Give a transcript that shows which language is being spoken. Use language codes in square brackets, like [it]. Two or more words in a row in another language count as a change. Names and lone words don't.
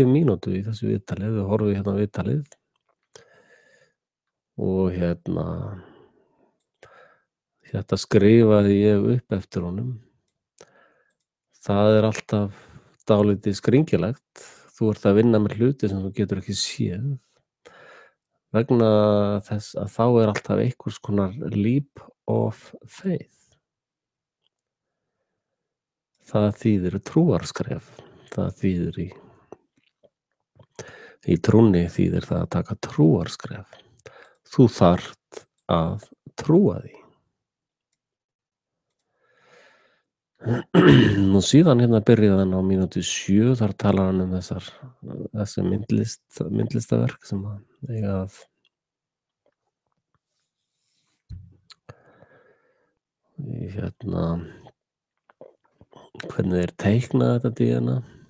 [is] mínútu í þessu viðtali, við horfum hérna á viðtalið og hérna þetta skrifaði ég upp eftir honum. Það er alltaf dálítið skringilegt. Þú ert að vinna með hluti sem þú getur ekki séð vegna þess að þá er alltaf einhvers konar [en] leap of faith. [is] Það þýðir trúarskref. Það þýðir í trúnni þýðir það að taka trúarskref. Þú þarft að trúa því. Nú síðan hérna byrjaði hann á mínútu 7, þar talar hann þessi myndlistaverk sem eiga að hérna hvernig þeir teikna þetta DNA.